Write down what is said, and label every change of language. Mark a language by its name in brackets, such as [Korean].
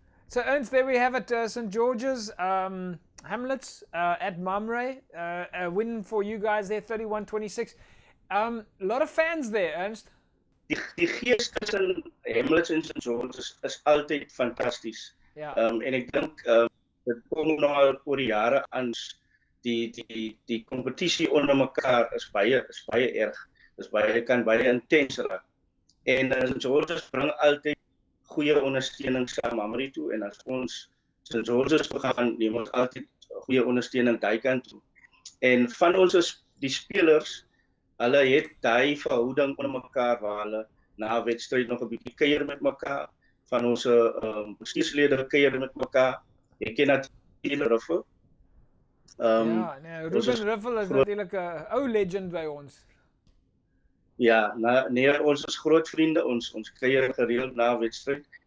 [English] So, Ernst, there we have it. St. George's, Hamlets at Mamre. A win for you guys there, 31-26. A lot of fans there, Ernst. [Afrikaans] Die gees tussen Hamlets en St. George's is altyd fantasties. Ja. En ek dink dit kom nou al oor die jare aan. Die kompetisie onder mekaar is baie erg. Kan baie intens raak. En St. George's bring altyd goeie ondersteuning saam Mamre toe, en as ons St. George's gaan, neem ons altyd goeie ondersteuning daai kant toe. En van ons die spelers, hulle het daai verhouding onder mekaar waar hulle na wedstryd nog 'n bietjie kuier met mekaar. Van ons bestuurslede kuier met mekaar. Ek ken natuurlik Ruffel. Ruben Ruffel is natuurlijk een ou legend bij ons. Ja, ons is groot vriende, ons kuier gereeld na wedstrijd.